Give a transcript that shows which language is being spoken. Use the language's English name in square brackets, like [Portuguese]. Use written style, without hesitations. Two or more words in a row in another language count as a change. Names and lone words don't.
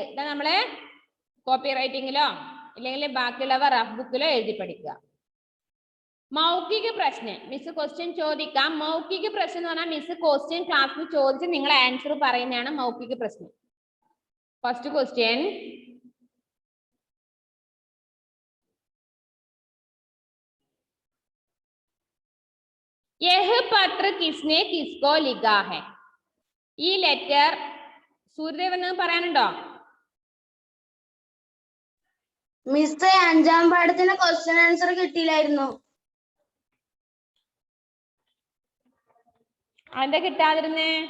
[Malayalam] ഇതാ നമ്മള് കോപ്പി റൈറ്റിങ്ങിലോ അല്ലെങ്കിൽ ബാക്കിയുള്ളവ റഫ് ബുക്കിലോ എഴുതി പഠിക്കുക. മൗഖിക പ്രശ്നം [English] Miss question [Malayalam] ചോദിക്കാം. മൗഖിക പ്രശ്നം എന്ന് പറഞ്ഞാൽ [English] Miss question [Malayalam] ക്ലാസ്സിൽ ചോദിച്ച് നിങ്ങൾ ആൻസർ പറയുന്നതാണ് മൗഖിക പ്രശ്നം. [English] first question, [Hindi] यह पत्र किसने किसको लिखा है? [Malayalam] ഈ ലെറ്റർ സൂര്യദേവൻ പറയാനുണ്ടോ? മിസ് 5ാം പാഠത്തിന് [English] question answer [Malayalam] കിട്ടിയില്ലായിരുന്നു. എന്താ കിട്ടാതിരുന്നേ?